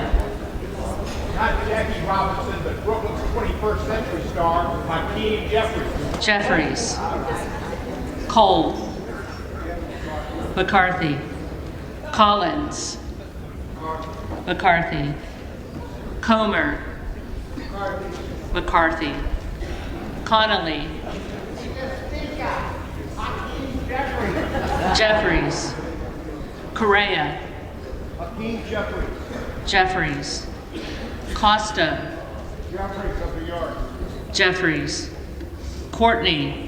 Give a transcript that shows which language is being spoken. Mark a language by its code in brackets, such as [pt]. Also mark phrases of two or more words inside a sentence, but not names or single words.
[en] Not Jackie Robinson, but Brooklyn's 21st century star, Hakeem Jeffries. Jeffries. Cole. McCarthy. Collins. McCarthy. Comer. McCarthy. Connolly. Jeffries. Correa. Hakeem Jeffries. Jeffries. Costa. Jeffries of New York. Jeffries. Courtney.